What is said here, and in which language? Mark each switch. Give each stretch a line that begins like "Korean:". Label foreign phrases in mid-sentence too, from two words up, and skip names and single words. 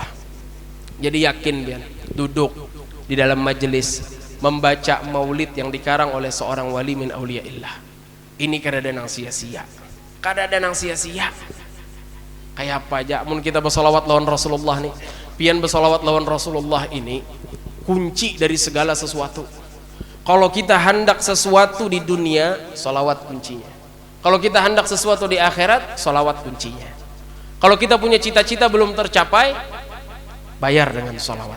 Indonesian: Jadi yakin pian duduk di dalam majelis membaca maulid yang dikarang oleh seorang wali
Arabic: من أولياء الله.
Banjar: Ini kada ada nang sia-sia. Kada ada nang sia-sia. Kayak apa aja mun kita bersolawat lawan Rasulullah nih. Pian bersolawat lawan Rasulullah ini kunci dari segala sesuatu.
Indonesian: Kalau kita hendak sesuatu di dunia, solawat kuncinya. Kalau kita hendak sesuatu di akhirat, solawat kuncinya. Kalau kita punya cita-cita belum tercapai, bayar dengan solawat.